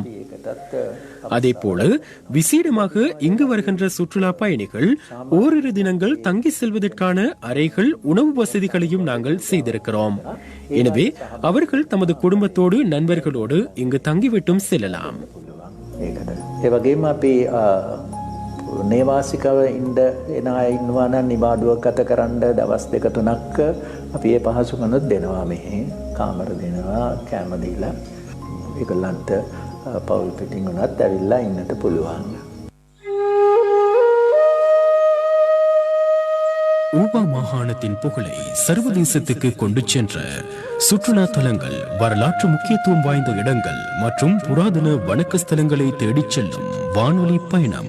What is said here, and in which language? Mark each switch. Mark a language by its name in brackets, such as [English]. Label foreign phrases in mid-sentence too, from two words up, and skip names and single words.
[Tamil] அதே போல விசேடமாக இங்கு வருகின்ற சுற்றுலா பயணிகள் ஓரிரு தினங்கள் தங்கி செல்வதற்கான அறைகள், உணவு வசதிகளையும் நாங்கள் செய்திருக்கிறோம். எனவே அவர்கள் தமது குடும்பத்தோடு நண்பர்களோடு இங்கு தங்கிவிட்டும் செல்லலாம். [Sinhala] නේවාසිකව ඉන්න එන අය ඉන්නවා නම් නිවාඩුවක් ගත කරන්න දවස් 2-3ක් අපි ඒ පහසුකමත් දෙනවා. මෙහි කාමර දෙනවා, කැම දීලා ඒගොල්ලන්ට පවුල් පිටින් උනත් ඇවිල්ලා ඉන්නට පුළුවන්. [Tamil] ஊபா மாகாணத்தின் புகழை சர்வதேசத்துக்கு கொண்டு சென்ற சுற்றுலா தலங்கள், வரலாற்று முக்கியத்துவம் வாய்ந்த இடங்கள் மற்றும் புராதன வணக்க ஸ்தலங்களை தேடிச் செல்லும் வானொலி பயணம்.